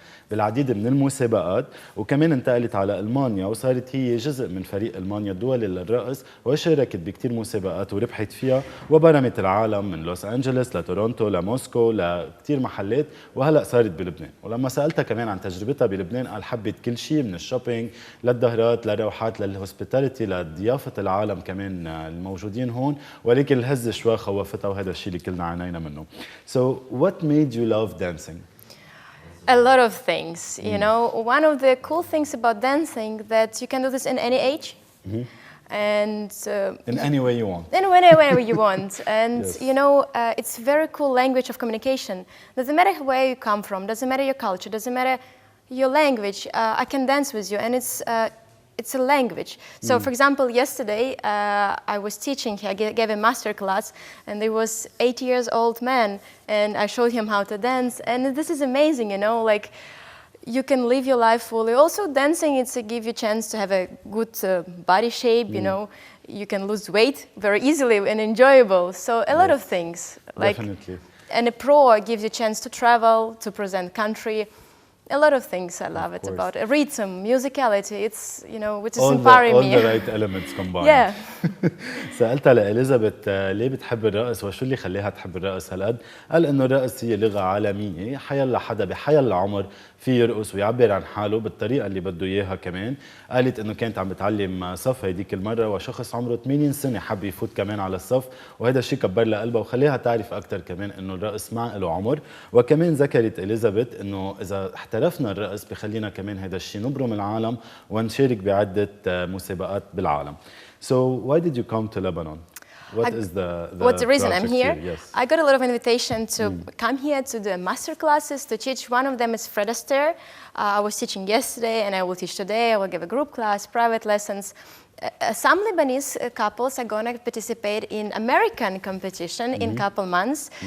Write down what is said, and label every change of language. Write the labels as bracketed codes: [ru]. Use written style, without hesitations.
[ar] بالعديد من المسابقات، وكمان انتقلت على ألمانيا وصارت هي جزء من فريق ألمانيا الدولي للرقص وشاركت بكتير مسابقات وربحت فيها وبرمت العالم من لوس أنجلوس لتورونتو لموسكو لكتير محلات، وهلأ صارت بلبنان. ولما سألتها كمان عن تجربتها بلبنان قال حبت كل شيء من الشوبينج للظهرات للروحات للهوسبيتاليتي لضيافة العالم كمان الموجودين هون، ولكن الهزة شوي خوفتها وهذا الشيء اللي كلنا عانينا منه. [en] So what made you love dancing? A lot of things, you know. One of the cool things about dancing that you can do this in any age. And in any way you want. In any way you want. And Yes. you know, it's very cool language of communication. Doesn't matter where you come from, doesn't matter your culture, doesn't matter your language. I can dance with you, and it's a language. So, for example, yesterday I was teaching. I gave a master class, and there was 8 years old man, and I showed him how to dance. And this is amazing, you know, like. You can live your life fully. Also, dancing, it's to give you a chance to have a good body shape, you know. You can lose weight very easily and enjoyable. So a lot of things. Like, Definitely. And a pro gives you a chance to travel, to present country. A lot of things I love it about. A rhythm, musicality, it's, you know, which is inspiring me. All the right elements combined. Yeah. [ar] سألتها لإليزابيث ليه بتحب الرقص وشو اللي خليها تحب الرقص هالقد؟ قال إنه الرقص هي لغة عالمية، حيلا حدا بحيلا عمر في يرقص ويعبر عن حاله بالطريقة اللي بده إياها كمان. قالت إنه كانت عم بتعلم صف هيديك المرة وشخص عمره 80 سنة حب يفوت كمان على الصف، وهذا الشيء كبر لها قلبها وخليها تعرف أكثر كمان إنه الرقص ما له عمر. وكمان ذكرت إليزابيث إنه إذا احترفنا الرقص بخلينا كمان هذا الشيء نبرم العالم ونشارك بعدة مسابقات بالعالم. [en] So why did you come to Lebanon? What's the reason I'm here? Yes. I got a lot of invitation to come here to do master classes, to teach. One of them is Fred Astaire. I was teaching yesterday and I will teach today. I will give a group class, private lessons. Some Lebanese couples are going to participate in American competition in a couple months.